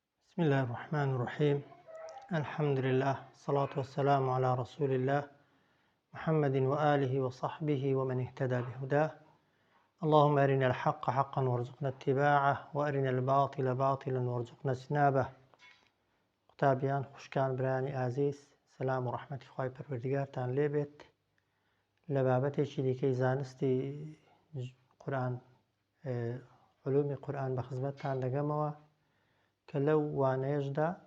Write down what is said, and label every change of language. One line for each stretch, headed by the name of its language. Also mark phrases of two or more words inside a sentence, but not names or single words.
Arabic: بسم الله الرحمن الرحيم. الحمد لله، الصلاة والسلام على رسول الله محمد وآله وصحبه ومن اهتدى بهداه. اللهم أرنا الحق حقا وارزقنا اتباعه وأرنا الباطل باطلا وارزقنا اجتنابه.
Central Kurdish: قوتابیان خوشکان برانی ئازیز، سلام و ڕەحمەتی خوای پەروەردیگارتان لێبێت. لە بابەتێکی دیکەی زانستی قورئان، علومی قورئان بە خزمەتتان دەگەمەوە کە لەو وانەیەشدا